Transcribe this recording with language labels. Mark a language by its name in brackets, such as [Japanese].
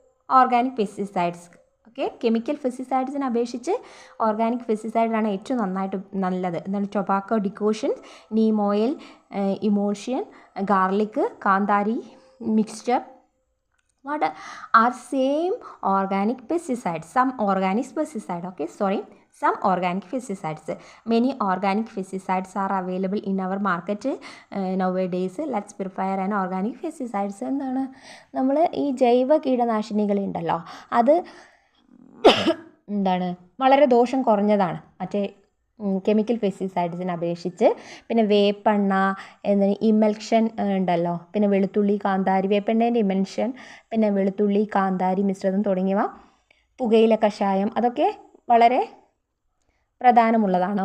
[Malayalam] Organic pesticides. Okay, chemical പെസ്റ്റിസൈഡ്സിനെ അപേക്ഷിച്ച് organic പെസ്റ്റിസൈഡാണ് ഏറ്റവും നല്ലത്. എന്താണ്? [English] Tobacco decoction, neem oil emulsion, garlic, കാന്താരി mixture, what are same organic pesticides, some organic pesticide. Okay, sorry, some organic pesticides. Many organic pesticides are available in our market nowadays. Let's prepare an organic pesticides. [Malayalam] എന്താണ്? നമ്മൾ ഈ ജൈവ കീടനാശിനികളുണ്ടല്ലോ, അത് എന്താണ്? വളരെ ദോഷം കുറഞ്ഞതാണ് മറ്റേ കെമിക്കൽ പെസ്റ്റിസൈഡ്സിനെ അപേക്ഷിച്ച്. പിന്നെ വേപ്പെണ്ണ, എന്താണ് ഇമൽഷൻ ഉണ്ടല്ലോ, പിന്നെ വെളുത്തുള്ളി, കാന്താരി, വേപ്പെണ്ണേൻ്റെ ഇമൽഷൻ, പിന്നെ വെളുത്തുള്ളി, കാന്താരി മിശ്രിതം തുടങ്ങിയവ, പുകയില കഷായം, അതൊക്കെ വളരെ പ്രധാനമുള്ളതാണ്.